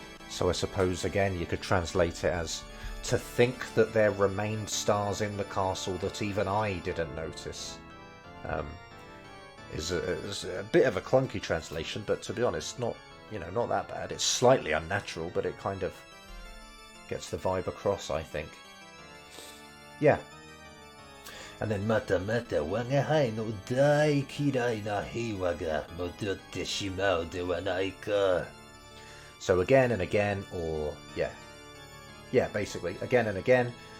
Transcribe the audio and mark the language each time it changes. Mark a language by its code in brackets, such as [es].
[en] So I suppose again you could translate it as to think that there remained stars in the castle that even I didn't notice. Is a bit of a clunky translation, but to be honest, not that bad. It's slightly unnatural, but it kind of gets the vibe across, I think. Yeah. And then [ja] またまた我が輩の大嫌いな平和が戻ってしまうではないか. [en] So again and again, or yeah, basically again and again.